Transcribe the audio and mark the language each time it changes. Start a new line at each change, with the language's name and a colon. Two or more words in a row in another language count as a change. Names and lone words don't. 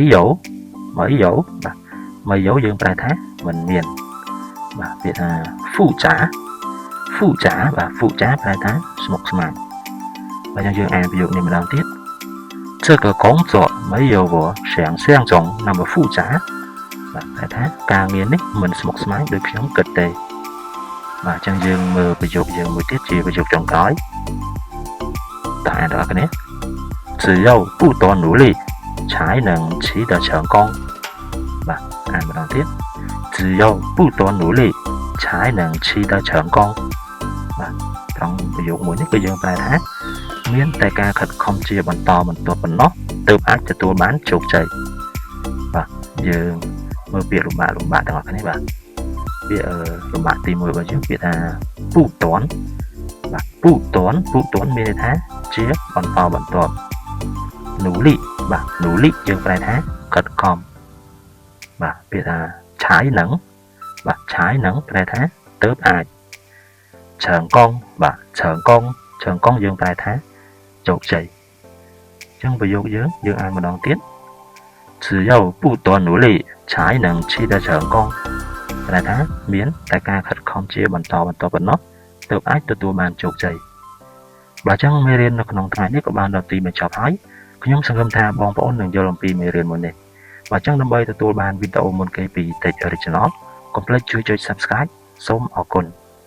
Khmer: យោបាទមិនយោយើងប្រែថាមិនមានបាទពាក្យថាហ្វូចាបាទហ្វូចាប្រែថាស្មុគស្មាញបាទអញ្ចឹងយើងអានប្រយោគនេះម្ដងទៀត
Chinese: 这个工作没有我想象中那么复杂
Khmer: បាទគេថាការងារនេះមិនស្មុគស្មាញដូចខ្ញុំគិត ទេបាទអញ្ចឹងយើងមើលប្រយោគយើងមួយទៀតជាប្រយោគចុងក្រោយតើអានដល់គ្នា
Chinese: 只要不多努力才能取得成功
Khmer: បាទអានម្ដងទៀត
Chinese: 只要不多努力才能取得成功
Khmer: បាទត្រង់ប្រយោគមួយនេះគឺយើងប្រែថាមានតែការខិតខំជាបន្តបន្ទាប់ប៉ុណ្ណោះទើបអាចទទួលបានជោគជ័យបាទយើងមើលពាក្យលំបាកទាំងអស់គ្នាបាទ ពាក្យលំបាកទី1របស់យើងពាក្យថាពុតនបាទពុតនមានន័យថាជាបន្តបន្ទាប់នូលីបាទនូលីយើងប្រែថាខិតខំ បាទពាក្យថា
Chinese: 才能
Khmer: បាទ
Chinese: 才能
Khmer: ប្រែថាទៅអាចឆើងកងបាទឆើងកងយើងប្រែថា ជោគជ័យអញ្ចឹងប្រយោគយើងអានម្ដងទៀត
Chinese: 只要不断努力才能取得成功
Khmer: ប្រែថាមានតែការខិតខំជាបន្តប៉ុណ្ណោះទើបអាចទទួលបានជោគជ័យបាទអញ្ចឹងមេរៀននៅក្នុងថ្ងៃនេះក៏បានដល់ទីបញ្ចប់ហើយខ្ញុំសង្ឃឹមថាបងប្អូននឹងយល់អំពីមេរៀនមួយនេះបាទអញ្ចឹងដើម្បីទទួលបានវីដេអូមុនគេពី Tech Original កុំភ្លេចជួយចុច Subscribe សូមអរគុណ